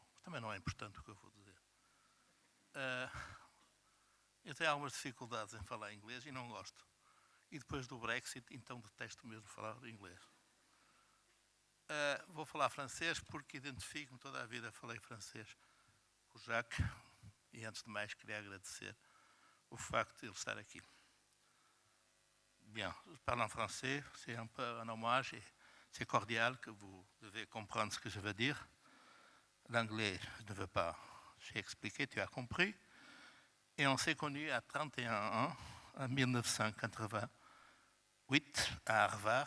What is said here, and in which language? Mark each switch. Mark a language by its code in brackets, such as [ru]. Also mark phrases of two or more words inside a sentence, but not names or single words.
[pt] Mas também não é importante o que eu vou dizer. Eu tenho algumas dificuldades em falar inglês e não gosto. E depois do Brexit, então detesto mesmo falar inglês. Vou falar francês porque identifico-me, toda a vida falei francês com o Jacques e antes de mais queria agradecer [fr] au fait [pt] de estar aqui. [fr] Bien, je parle en français, c'est un peu un hommage et c'est cordial que vous devez comprendre ce que je veux dire. L'anglais, je ne veux pas, j'ai expliqué, tu as compris. Et on s'est connus à 31 ans, en 1988, à Harvard.